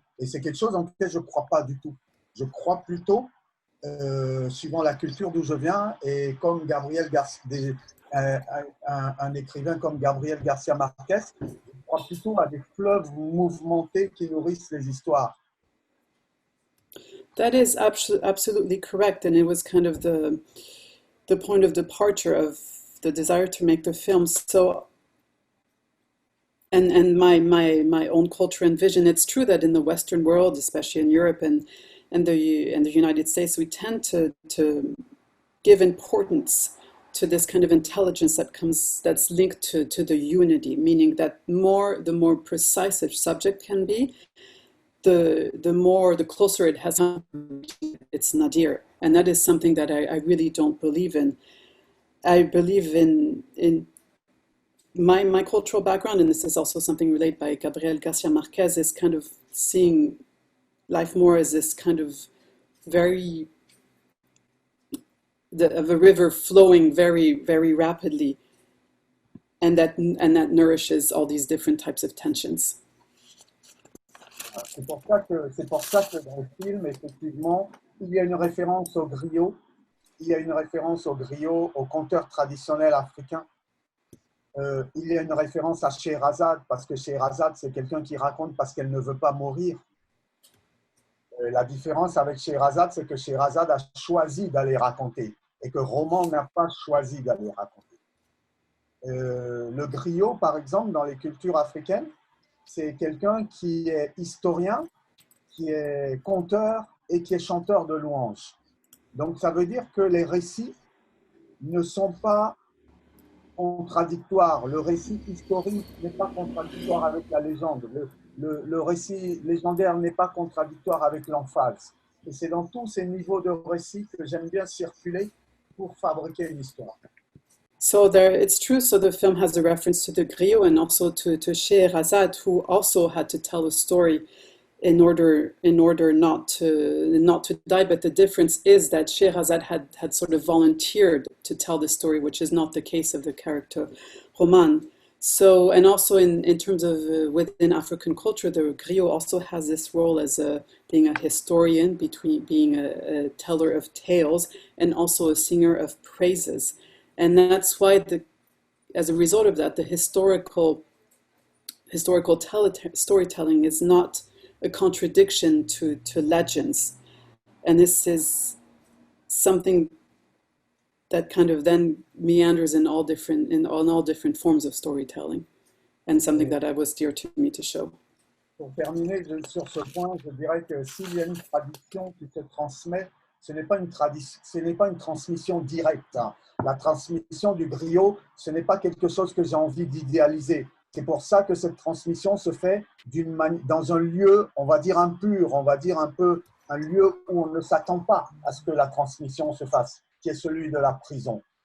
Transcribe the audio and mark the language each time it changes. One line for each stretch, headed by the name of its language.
French: Et c'est quelque chose en lequel je ne crois pas du tout. Je crois plutôt, suivant la culture d'où je viens, et comme un écrivain comme Gabriel Garcia Marquez, je crois plutôt à des fleuves mouvementés qui nourrissent les histoires.
English: That is absolutely correct, and it was kind of the point of departure of the desire to make the film. So, and my own culture and vision. It's true that in the Western world, especially in Europe and the United States, we tend to give importance to this kind of intelligence that's linked to the unity, meaning that the more precise a subject can be, the closer it has to its nadir. And that is something that I really don't believe in. I believe in my cultural background, and this is also something related by Gabriel Garcia Marquez, is kind of seeing life more as this kind of of a river flowing very, very rapidly, and that nourishes all these different types of tensions.
French: C'est pour ça que dans le film, effectivement, il y a une référence au griot, au conteur traditionnel africain. Il y a une référence à Scheherazade, parce que Scheherazade, c'est quelqu'un qui raconte parce qu'elle ne veut pas mourir. La différence avec Scheherazade, c'est que Scheherazade a choisi d'aller raconter et que Roman n'a pas choisi d'aller raconter. Le griot, par exemple, dans les cultures africaines, c'est quelqu'un qui est historien, qui est conteur et qui est chanteur de louanges. Donc, ça veut dire que les récits ne sont pas contradictoires. Le récit historique n'est pas contradictoire avec la légende. Le récit légendaire n'est pas contradictoire avec l'emphase. Et c'est dans tous ces niveaux de récit que j'aime bien circuler pour fabriquer une histoire.
English: So it's true. So the film has a reference to the griot and also to Scheherazade, who also had to tell a story in order not to die. But the difference is that Scheherazade had sort of volunteered to tell the story, which is not the case of the character Roman. So, and also in terms of within African culture, the griot also has this role as being a historian, being a teller of tales, and also a singer of praises. And that's why, as a result of that, the historical storytelling is not a contradiction to legends. And this is something that kind of then meanders in all different forms of storytelling, and something that was dear to me to show.
French: Pour terminer sur ce point, je dirais que s'il y a une tradition qui se transmet, ce n'est pas une transmission directe. La transmission du griot, ce n'est pas quelque chose que j'ai envie d'idéaliser. C'est pour ça que cette transmission se fait dans un lieu, on va dire impur, on va dire un lieu où on ne s'attend pas à ce que la transmission se fasse, qui est celui de la prison.